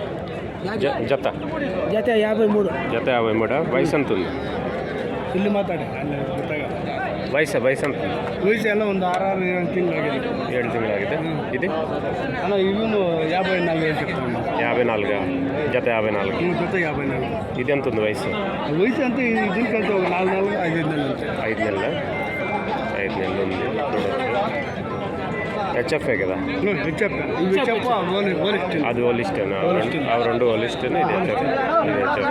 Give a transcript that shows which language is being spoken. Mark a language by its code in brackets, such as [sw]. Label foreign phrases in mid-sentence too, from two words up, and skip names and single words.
[te] జత జత 53. జత 53. వయసు ఎంత ఉంది? [kn] ಇಲ್ಲಿ ಮಾತಾಡಿ. [te] ವಯಸ್ಸು ఎంత ఉంది? [kn] ವಯಸ್ಸು ಎಲ್ಲ ಒಂದು 6 ತಿಂಗಳಾಗಿದೆ. 7 ತಿಂಗಳಾಗಿದೆ. ಇದು ಅಣ್ಣ ಇವನು 54 చెప్తాను. [te] 54. జత 54. జత 54. ఇది ఎంత ఉంది వయసు? వయసు అంటే దీనికంటే ఒక 4 నెలలు 5 నెలలు. 5 నెలలు. 5 నెలలు ఉంది. హెచ్ఎఫ్ఏ కదా? అది ఓలిస్టేనా? అవి రెండు ఓలిస్టేనా? ఇది హెచ్ఎఫ్. ఇది హెచ్ఎఫ్.